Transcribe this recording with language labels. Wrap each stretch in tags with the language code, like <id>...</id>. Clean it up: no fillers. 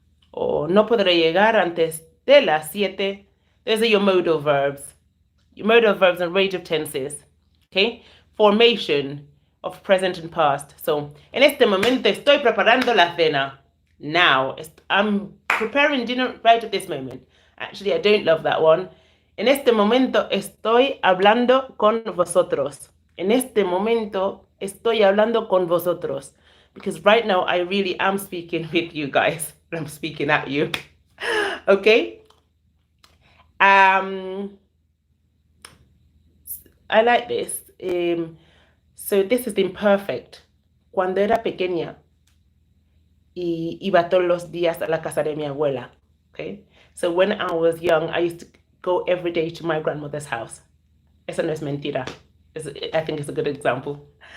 <es>O no podré llegar antes de las 7.</es> <en>Those are your modal verbs. Your modal verbs in range of tenses. Okay? Formation of present and past.</en> <es>So, en este momento estoy preparando la cena.</es> <en>Now, I'm preparing dinner right at this moment. Actually, I don't love that one.</en> <es>En este momento estoy hablando con vosotros. En este momento estoy hablando con vosotros.</es> <en>Because right now I really am speaking with you guys. I'm speaking at you. Okay? I like this. So this is the imperfect.</en> <es>Cuando era pequeña y iba todos los días a la casa de mi abuela.</es> <en>Okay? So when I was young, I used to go every day to my grandmother's house.</en> <es>Eso no es mentira.</es> <en>I think it's a good example.</en>